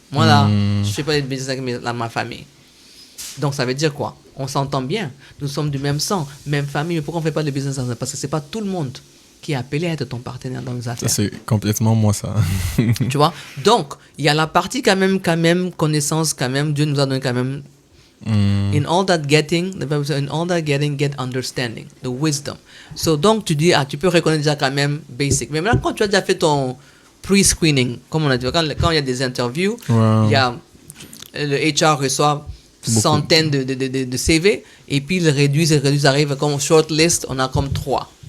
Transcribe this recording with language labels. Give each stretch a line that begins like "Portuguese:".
French: Moi, là, je fais pas de business avec ma famille. Donc, ça veut dire quoi? On s'entend bien. Nous sommes du même sang, même famille. Mais pourquoi on ne fait pas de business ensemble? Parce que ce n'est pas tout le monde qui est appelé à être ton partenaire dans les affaires. Ça, c'est complètement moi, ça. Tu vois? Donc, il y a la partie quand même, connaissance, quand même. Dieu nous a donné quand même.
English: In all that getting, the Bible says, in all that getting, get understanding, the wisdom.
French: So, donc, tu dis, tu peux reconnaître déjà quand même basic. Mais maintenant, quand tu as déjà fait ton pre-screening, comme on a dit, quand il y a des interviews, il y a, le HR reçoit centaines de CV, et puis ils réduisent, arrivent comme shortlist, on a comme 3.